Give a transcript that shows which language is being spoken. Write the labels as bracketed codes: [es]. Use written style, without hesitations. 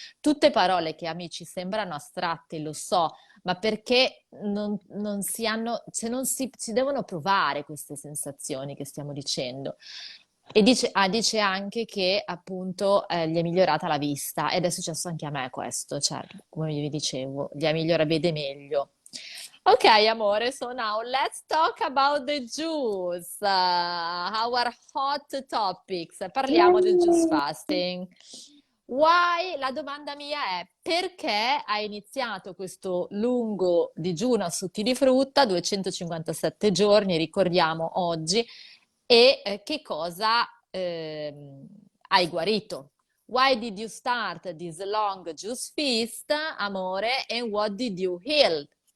[it] Tutte parole che amici sembrano astratte, lo so, ma perché non si hanno, se non si devono provare queste sensazioni che stiamo dicendo. E dice, dice anche che appunto gli è migliorata la vista ed è successo anche a me questo, cioè come vi dicevo, gli è migliora, vede meglio. [en] Ok, amore, so now let's talk about the juice, our hot topics. [it] Parliamo del juice Yay! [en] fasting. Why? [it] La domanda mia è perché hai iniziato questo lungo digiuno a succhi di frutta, 257 giorni, ricordiamo oggi, e che cosa hai guarito? [en] Why did you start this long juice feast, amore, and what did you heal?